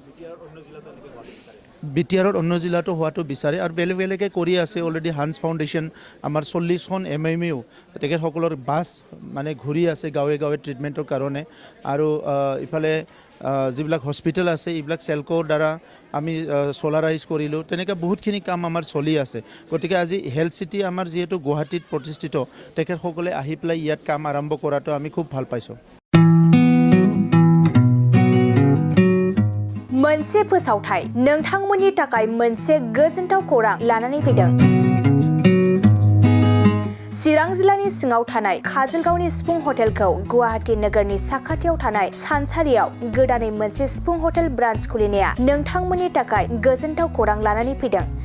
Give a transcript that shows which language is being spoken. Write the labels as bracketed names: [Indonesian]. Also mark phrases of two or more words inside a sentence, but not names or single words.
[Assamese] বিটিআৰত অন্য জিলাতো হোৱাটো বিচাৰে আৰু বেলেগে কৰি আছে অলৰেডি হান্স ফাউণ্ডেশ্যন আমাৰ 40খন MMU তেখেতসকলৰ বাছ মানে ঘূৰি আছে গাঁৱে ট্ৰিটমেণ্টৰ কাৰণে আৰু ইফালে যিবিলাক হস্পিটেল আছে এইবিলাক চেলকোৰ দ্বাৰা আমি সোলাৰাইজ কৰিলোঁ তেনেকৈ বহুতখিনি কাম আমাৰ চলি আছে গতিকে আজি হেল্থ চিটি আমাৰ যিহেতু গুৱাহাটীত প্ৰতিষ্ঠিত তেখেতসকলে আহি পেলাই ইয়াত কাম আৰম্ভ কৰাটো আমি খুব ভাল পাইছোঁ [Bodo] मोनसे फोसावथाय नोंथांमोननि थाखाय मोनसे गोजोनथाव खौरां लानानै फैदों चिरां जिल्लानि सिङाव थानाय काजलगावनि सिफुं हटेलखौ गुवाहाटी नोगोरनि साखाथियाव थानाय सानसारियाव गोदानै मोनसे सिफुं हटेल ब्रान्च खुलिनाया नोंथांमोननि थाखाय गोजोनथाव खौरां लानानै फैदों